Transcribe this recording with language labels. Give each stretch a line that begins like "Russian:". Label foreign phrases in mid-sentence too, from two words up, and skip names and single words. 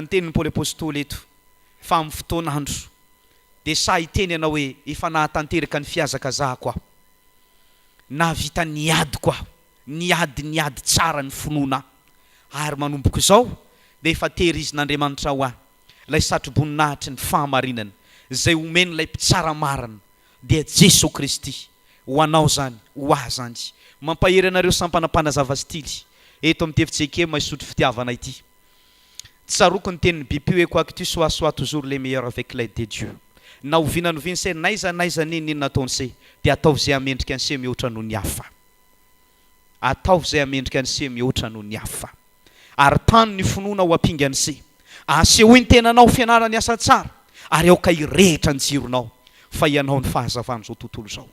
Malagasy: tenin'ny Paoly apôstôly eto fa amin'ny fotoan'andro de sa hiteny ianao hoe efa nahatanteraka ny fiazakazahako aho nahavita niady koa niady tsara ny finoana ary manomboko zao de efa tehirizin'Andriamanitra ho ahy lay satroboninahitry ny fahamarinana zay omeny lay mpitsara marina dia Jesosy Kristy ho anao zany ho ahy zany mampahery anareo sampanampanazava stily eto amin'ny Fjkm Isotry Fitiavana ity. Tsaroko ny tenin'ny bipi hoe
French: quoi que tu sois sois toujours les meilleurs avec l'aide de Dieu.
Malagasy: Na ovinany se naiza nini nataony se de ataovy zay amendrika an'se mihoatra noho ny hafa. Ataovy zay amendrika an'se mihoatra noho ny hafa. Ary tany ny finoana ho ampinga an'se asehoy ny tenanao fianarany asa tsara ary aoka irehetra ny jironao fa ianao ny fahazavany zao tontolo zao.